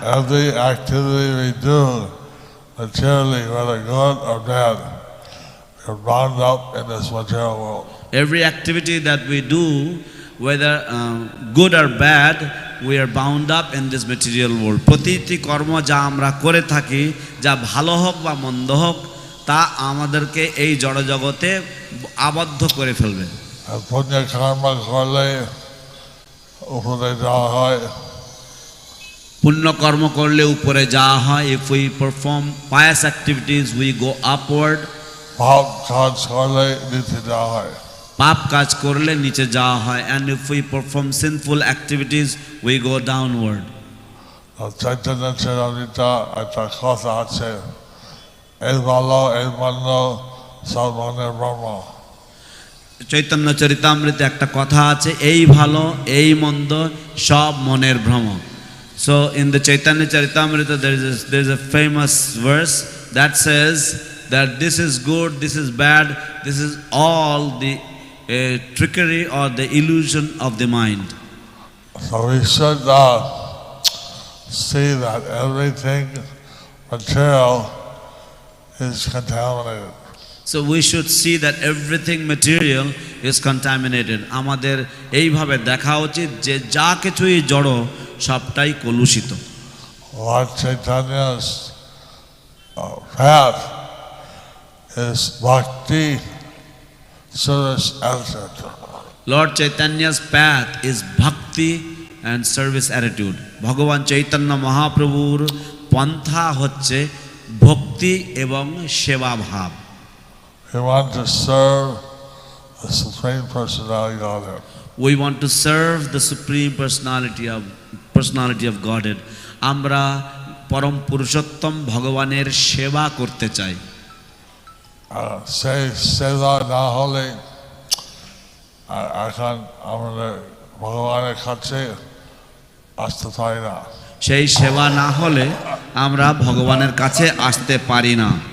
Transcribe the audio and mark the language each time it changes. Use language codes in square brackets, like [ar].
[en] every activity we do materially, whether good or bad, we're bound up in this material world. every activity that we do, whether good or bad, we are bound up in this material world. [bn] প্রতিটি কর্ম যা আমরা করে থাকি, যা ভালো হোক বা মন্দ হোক, তা আমাদেরকে এই জড় জগতে আবদ্ধ করে ফেলবে। আর পুণ্য কর্ম করলে উপরে যাওয়া হয়, পুণ্য কর্ম করলে উপরে যাওয়া হয়। [en] if we perform pious activities, we go upward. [bn] পাপ কাজ করলে নিচে যাওয়া হয়। পাপ কাজ করলে নিচে যাওয়া হয়, [en] and if we perform sinful activities, we go downward. [bn] আর চৈতন্য চরিতামৃতে একটা কথা আছে, এই ভালো এই মন্দ সব মনের ব্রহ্ম। চৈতন্য চরিতামৃতে একটা কথা আছে, এই ভালো এই মন্দ সব মনের ভ্রম। [en] So in the Chaitanya Charitamrita there is a famous verse that says that this is good, this is bad, this is all the trickery or the illusion of the mind. So we should see that everything material is contaminated. So we should see that everything material is contaminated. [bn] আমাদের এইভাবে দেখা উচিত যে যা কিছুই জড় সবটাই কলুষিত। [en] Lord Chaitanya's path is bhakti, service, attitude. Lord Chaitanya's path is bhakti and service attitude. [bn] ভগবান চৈতন্য মহাপ্রভুর পন্থা হচ্ছে ভক্তি এবং সেবা ভাব। [en] We want to serve the Supreme Personality of Godhead. We want to serve the Supreme Personality of Godhead. [bn] আমরা পরম পুরুষোত্তম ভগবানের সেবা করতে চাই। সেই সেবা না হলে এখন আমাদের ভগবানের কাছে আসতে পারি না। সেই সেবা না হলে আমরা ভগবানের কাছে আসতে পারি না।